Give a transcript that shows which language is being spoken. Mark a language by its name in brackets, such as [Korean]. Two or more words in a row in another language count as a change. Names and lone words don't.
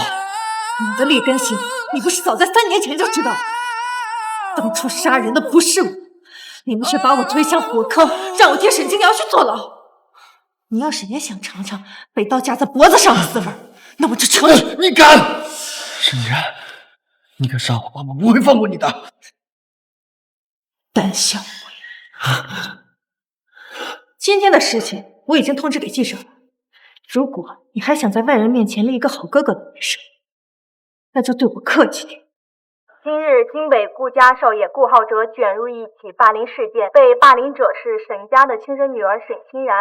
[Chinese] 我的劣根性，你不是早在3年前就知道？當初殺人的不是我，你們卻把我推向火坑，讓我替沈清瑤去坐牢。你要是也想嘗嘗被刀架在脖子上的滋味，那我就承認。你敢！沈既然，你敢殺我，爸媽不會放過你的。膽小鬼！今天的事情我已經通知給記者了。如果你還想在外人面前立一個好哥哥的名聲，那就對我客氣點。今日京北顧家少爺顧浩哲捲入一起霸凌事件，被霸凌者是沈家的親生女兒沈欣然。